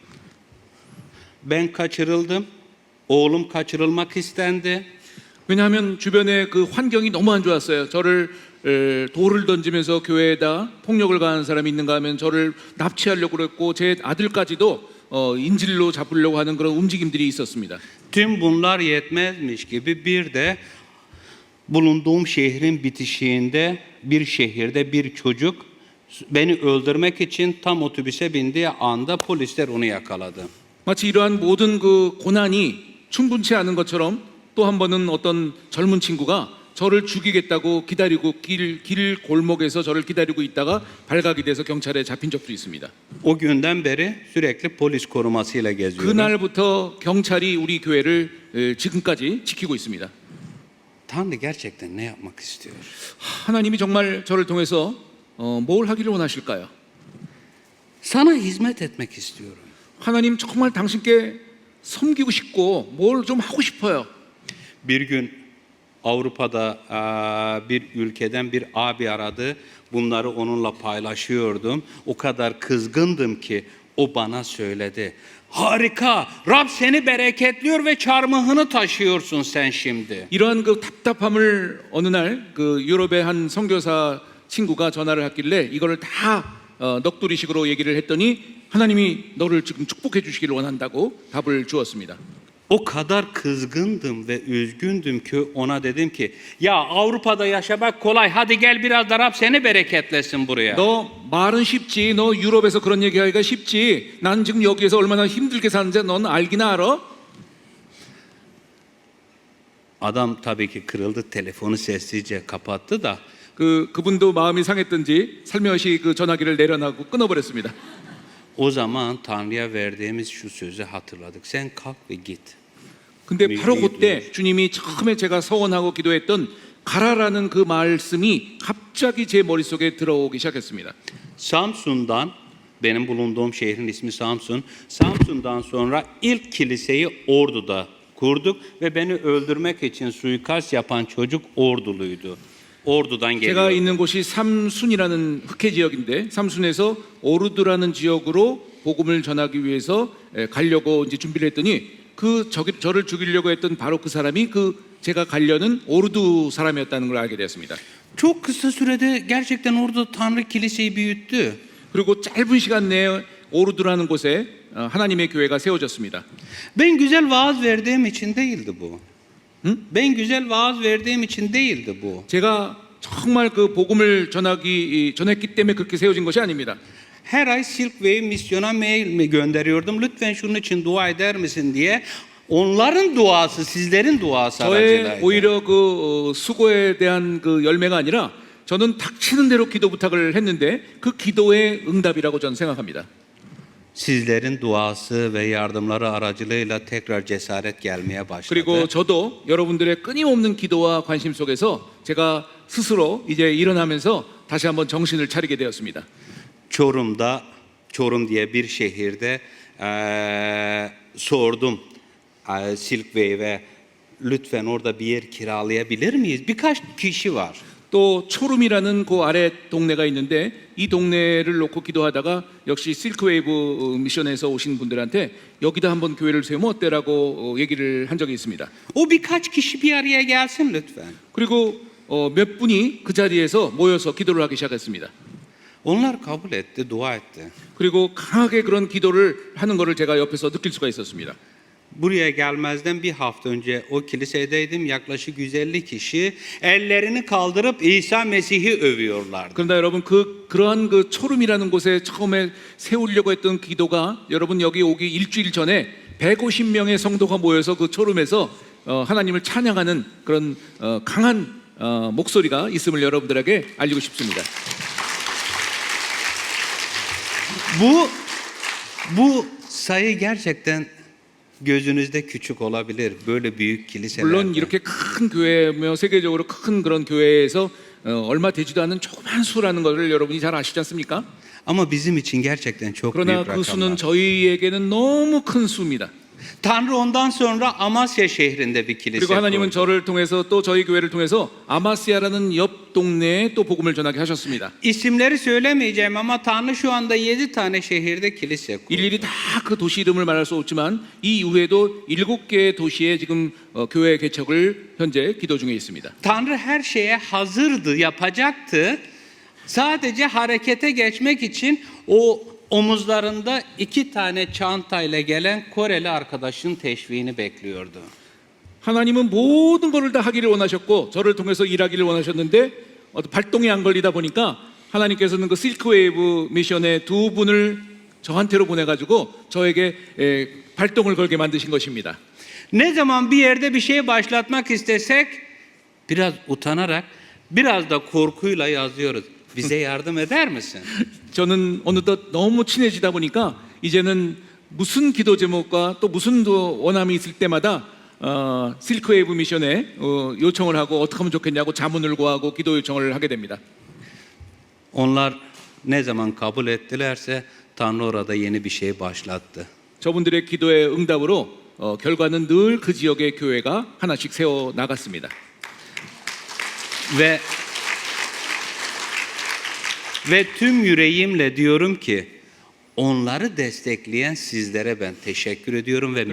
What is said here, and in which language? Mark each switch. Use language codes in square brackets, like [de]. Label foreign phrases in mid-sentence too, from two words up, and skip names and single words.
[tr] Ben kaçırıldım. Oğlum kaçırılmak istendi. [ko] 왜냐하면 주변에 그 환경이 너무 안 좋았어요. 저를 돌을 던지면서 교회에다 폭력을 가하는 사람이 있는가 하면 저를 납치하려고 그랬고 제 아들까지도 인질로 잡으려고 하는 그런 움직임들이 있었습니다. [tr] Tüm bunlar yetmezmiş gibi bir de bulunduğum şehrin bitişiğinde bir şehirde bir çocuk beni öldürmek için tam otobüse bindiği anda polisler onu yakaladı. [ko] 마치 이러한 모든 그 고난이 충분치 않은 것처럼 또 한 번은 어떤 젊은 친구가 저를 죽이겠다고 기다리고 길 골목에서 저를 기다리고 있다가 발각이 돼서 경찰에 잡힌 적도 있습니다. [tr] O günden beri sürekli polis korumasıyla geziyorum. [ko] 그날부터 경찰이 우리 교회를 지금까지 지키고 있습니다. [tr] Tanrı gerçekten ne yapmak istiyor? [ko] 하나님이 정말 저를 통해서 뭘 하기를 원하실까요? [tr] Sana hizmet etmek istiyorum. [ko] 하나님 정말 당신께 섬기고 싶고 뭘 좀 하고 싶어요. [tr] Bir gün Avrupa'da bir ülkeden bir abi aradı. Bunları onunla paylaşıyordum. O kadar kızgındım ki o bana söyledi. Harika, Rab seni bereketliyor ve çarmıhını taşıyorsun sen şimdi. [ko] 이러한 그 답답함을 어느 날 그 유럽의 한 선교사 친구가 전화를 했길래 이거를 다 넋두리식으로 얘기를 했더니 하나님이 너를 지금 축복해 주시기를 원한다고 답을 주었습니다. [tr] O kadar kızgındım ve üzgündüm ki ona dedim ki ya Avrupa'da yaşamak kolay hadi gel biraz da Rab seni bereketlesin buraya. [ko] 너 말은 쉽지, 너 유럽에서 그런 얘기하기가 쉽지. 난 지금 여기에서 얼마나 힘들게 사는지 넌 알기나 알아? [tr] Adam tabii ki kırıldı telefonu sessizce kapattı da [ko] 그분도 마음이 상했던지 살며시 그 전화기를 내려놔고 끊어버렸습니다. [tr] o zaman Tanrı'ya verdiğimiz şu sözü hatırladık. Sen kalk ve git. [ko] 근데 바로 그때 주님이 처음에 제가 서원하고 기도했던 가라라는 그 말씀이 갑자기 제 머릿속에 들어오기 시작했습니다. [tr] Samsun'dan benim bulunduğum şehrin ismi Samsun. Samsun'dan sonra ilk kiliseyi Ordu'da kurduk ve beni öldürmek için suikast yapan çocuk Orduluydu. Ordu'dan [ko] 제가 [tr] geliyor. [ko] 있는 곳이 삼순이라는 흑해 지역인데 삼순에서 오르드라는 지역으로 복음을 전하기 위해서 가려고 이제 준비를 했더니 저를 죽이려고 했던 바로 그 사람이 제가 가려는 오르두 사람이었다는 걸 알게 되었습니다. [tr] Çok kısa sürede gerçekten orada Tanrı kiliseyi büyüttü. [ko] 그리고 짧은 시간 내에 오르두라는 곳에 하나님의 교회가 세워졌습니다. [tr] Ben güzel vaaz verdiğim için değildi bu. Ben güzel vaaz verdiğim için değildi bu. [ko] 제가 정말 그 복음을 전했기 때문에 그렇게 세워진 것이 아닙니다. [tr] Her ay Silk Wave misyona mail mi gönderiyordum. Lütfen şunun için dua eder misin diye. Onların duası, sizlerin duası [ko] 저의 [tr] aracılığıydı. [ko] 오히려 그 수고에 대한 그 열매가 아니라 저는 닥치는 대로 기도 부탁을 했는데 그 기도의 응답이라고 저는 생각합니다. [tr] Sizlerin duası ve yardımları aracılığıyla tekrar cesaret gelmeye başladı. [ko] 그리고 저도 여러분들의 끊임없는 기도와 관심 속에서 제가 스스로 이제 일어나면서 다시 한번 정신을 차리게 되었습니다. [tr] Çorum diye bir şehirde sordum Silk Wave'e lütfen orada bir yer kiralayabilir miyiz? Birkaç kişi var. [ko] 또 초름이라는 그 아래 동네가 있는데 이 동네를 놓고 기도하다가 역시 실크웨이브 미션에서 오신 분들한테 여기다 한번 교회를 세우면 어때라고 얘기를 한 적이 있습니다. [tr] O birkaç kişi bir araya gelsin lütfen. [ko] 그리고 몇 분이 그 자리에서 모여서 기도를 하기 시작했습니다. [tr] Onlar kabul etti, dua etti. [ko] 그리고 강하게 그런 기도를 하는 것을 제가 옆에서 느낄 수가 있었습니다. [tr] Buraya gelmezden bir hafta önce o kilisedeydim. Yaklaşık 150 kişi ellerini kaldırıp İsa Mesih'i övüyorlardı. [ko] 그런데 여러분 그러한 그 초름이라는 곳에 처음에 세우려고 했던 기도가 여러분 여기 오기 일주일 전에 150명의 성도가 모여서 그 초름에서 하나님을 찬양하는 그런 강한 목소리가 있음을 여러분들에게 알리고 싶습니다. [tr] Bu sayı gerçekten gözünüzde küçük olabilir. Böyle büyük kiliselerde. [ko] 물론 이렇게 큰 교회며 세계적으로 큰 그런 교회에서 얼마 되지도 않는 조그만 수라는 것을 여러분이 잘 아시지 않습니까? [tr] Ama bizim için gerçekten çok [ko] 그러나 [tr] büyük [ko] 그 [tr] rakamlar. [ko] 수는 저희에게는 너무 큰 수입니다. [tr] Tanrı ondan sonra Amasya şehrinde bir kilise [ko] 그리고 하나님은 [tr] kurdu. [ko] 저를 통해서 또 저희 교회를 통해서 아마시아라는 옆 동네에 또 복음을 전하게 하셨습니다. [tr] İsimleri söylemeyeceğim ama Tanrı şu anda 7 tane şehirde kilise kurdu. [ko] 일일이 다 그 도시 이름을 말할 수 없지만 이 이후에도 7개의 도시에 지금 교회 개척을 현재 기도 중에 있습니다. [tr] Tanrı her şeye hazırdı, yapacaktı. Sadece harekete geçmek için o omuzlarında 2 tane çantayla gelen Koreli arkadaşın teşviğini bekliyordu. [ko] 하나님은 모든 것을 다 하기를 원하셨고 저를 통해서 일하기를 원하셨는데 발동이 안 걸리다 보니까 하나님께서는 그 실크웨이브 미션의 두 분을 저한테로 보내가지고 저에게 발동을 걸게 만드신 것입니다. [tr] Ne zaman bir yerde bir şey başlatmak istesek biraz utanarak, biraz da korkuyla yazıyoruz. Bize yardım eder misin? [ko] 저는 어느덧 너무 친해지다 보니까 이제는 무슨 기도 제목과 또 무슨 원함이 있을 때마다 실크웨이브 미션에 요청을 하고 어떻게 하면 좋겠냐고 자문을 구하고 기도 요청을 하게 됩니다. [tr] Onlar ne zaman kabul ettilerse Tanrı orada yeni bir şey başlattı. [ko] 저분들의 기도의 응답으로 결과는 늘 그 지역의 교회가 하나씩 세워 나갔습니다. [tr] Ve tüm yüreğimle diyorum ki onları destekleyen sizlere ben teşekkür ediyorum ve